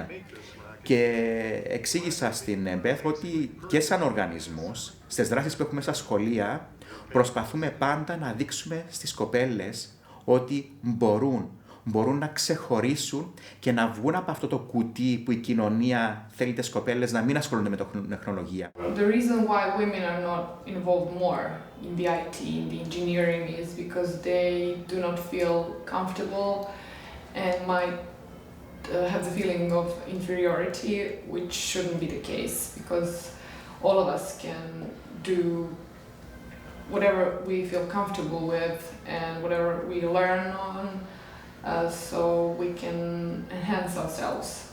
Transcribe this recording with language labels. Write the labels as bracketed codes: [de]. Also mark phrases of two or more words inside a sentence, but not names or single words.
[el] Και εξήγησα στην Beth ότι και σαν οργανισμός, στις δράσεις που έχουμε στα σχολεία, προσπαθούμε πάντα να δείξουμε στις κοπέλες ότι μπορούν μπορούν να ξεχωρίσουν και να βγουν από αυτό το κουτί που η κοινωνία θέλει τις κοπέλες να μην ασχολούνται με την τεχνολογία. [en] The reason why women are not involved more in the IT, in the engineering, is because they do not feel comfortable and might have the feeling of inferiority, which shouldn't be the case, because all of us can do whatever we feel comfortable with and whatever we learn on, so we can enhance ourselves.